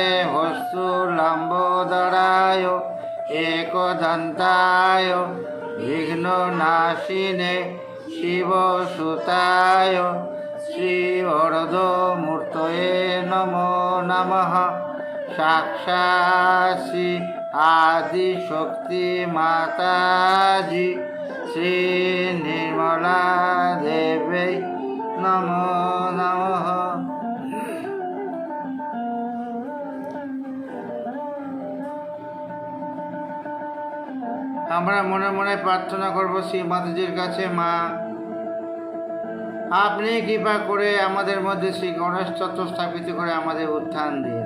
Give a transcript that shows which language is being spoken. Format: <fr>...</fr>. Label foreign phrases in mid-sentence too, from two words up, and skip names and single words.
<sa>हस्तु लम्बोदराय एकदन्ताय विघ्न नाशिने शिवसुताय श्रीवरदमूर्तये नमो नमः। साक्षात् आदिशक्ति माताजी श्री निर्मला देवी नमो नमः।</sa> <bn>আমরা মনে মনে প্রার্থনা করব শ্রী মাতাজির কাছে, মা আপনি কৃপা করে আমাদের মধ্যে শ্রী গণেশ তত্ত্ব স্থাপিত করে আমাদের উত্থান দিন।</bn>